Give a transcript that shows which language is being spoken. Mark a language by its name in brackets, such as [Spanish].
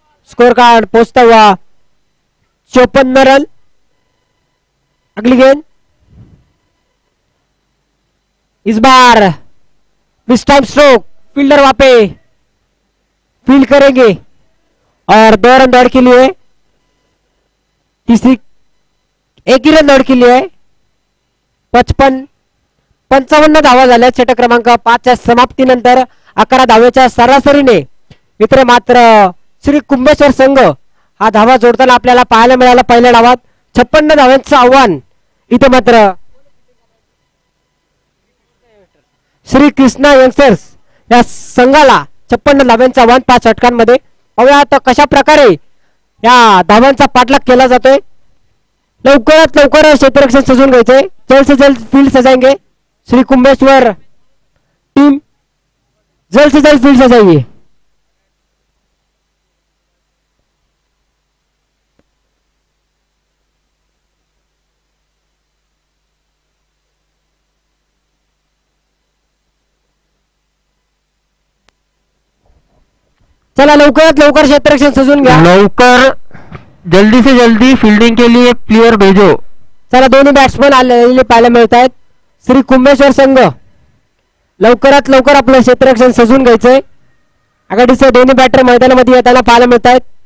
[Hindi] Score card पहुंचता हुआ 54 run. अगली गेंद इस बार मिस टाइम स्ट्रोक, फील्डर वहां पे फील्ड करेंगे और 2 रन दौड़ के लिए। तीसरी 1 ही रन दौड़ के लिए [Marathi] 55 धावा झाल्या षटक क्रमांक 5च्या समाप्तीनंतर 11 धावेच्या सरासरीने मित्र मात्र श्री कुंभेश्वर संघ हा धावा जोडताना आपल्याला पाहायला मिळाला। पहिल्या डावात 56 धावांचं आव्हान इथे मात्र श्री कृष्णा यंगस्टर्स या संघाला 56 धावांचं आव्हान 5 षटकांमध्ये। पाहूया आता कशा प्रकारे या धावांचा पाठलाग केला जातोय। लवकरात लवकर क्षेत्ररक्षण सजून घ्यायचंय, [Hindi] जल्द से जल्द फील्ड सजाएंगे। श्री कुंभेश्वर टीम जल्द से जल्द फील्ड सजाइए। [Marathi] चला लवकरात लवकर क्षेत्ररक्षण सजून घ्या। [Hindi] लवकर जल्दी से जल्दी फील्डिंग के लिए प्लेयर भेजो। [Marathi] चला दोन्ही बॅट्समन आलेले पाहायला मिळत आहेत। श्री कुंभेश्वर संघ लवकरात लवकर आपलं क्षेत्ररक्षण सजून घ्यायचंय। आघाडीचे दोन्ही बॅटर मैदानामध्ये येताना पाहायला मिळत आहेत।